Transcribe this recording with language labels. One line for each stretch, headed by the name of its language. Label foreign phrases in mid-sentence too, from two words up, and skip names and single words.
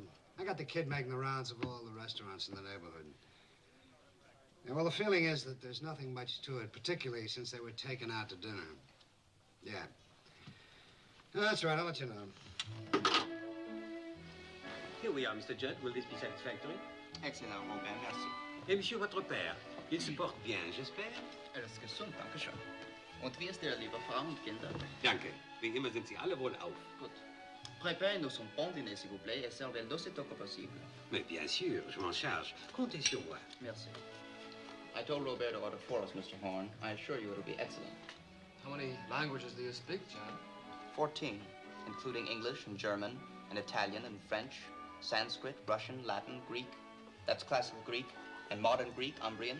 English: I got the kid making the rounds of all the restaurants in the neighborhood. Yeah, well, the feeling is that there's nothing much to it, particularly since they were taken out to dinner. Yeah. No, that's right. I'll let you know. Here we are, Mr. Judd. Will this be satisfactory? Excellent,
French: mon père, merci. Et monsieur, votre père, il se porte bien, j'espère?
German: Er ist gesund, danke schön. Und wie ist der, liebe Frau und Kinder? Danke. Wie immer sind Sie alle wohlauf. Gut.
French: Préparez-nous un bon dîner, s'il vous plaît, et servez-le d'aussitôt que possible. Mais bien sûr, je m'en charge. Comptez sur moi. Merci.
English: I told Robert to order for us, Mr. Horn. I assure you it'll be excellent. How many languages do you speak, John? 14, including English and German and Italian and French, Sanskrit, Russian, Latin, Greek. That's classical Greek, and modern Greek, Umbrian.